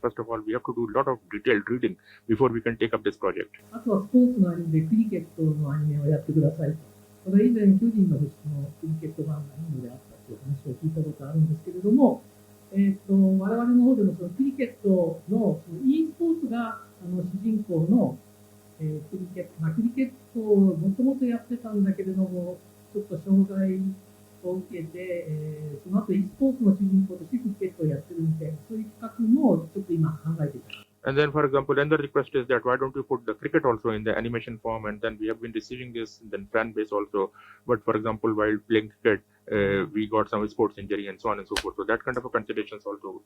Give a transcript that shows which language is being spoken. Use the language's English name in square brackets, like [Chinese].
[English] First of all, we have to do a lot of detailed reading before we can take up this project. [Japanese] あとはスポーツのアニメでクリケットのアニメをやってくださいと。それ以前、巨人の星のクリケット版がインドであったという話を聞いたことあるんですけれども、我々の方でもそのクリケットの e スポーツが主人公の、クリケットをもともとやってたんだけれども、ちょっと障害を受けて、その後 e スポーツの主人公としてクリケットをやってるみたいな、そういう企画もちょっと今考えていた。 [English] And then, for example, another request is that why don't you put the cricket also in the animation form? And then we have been receiving this, then fan base also. But for example, while playing cricket, we got some sports injury and so on and so forth. So that kind of a considerations also.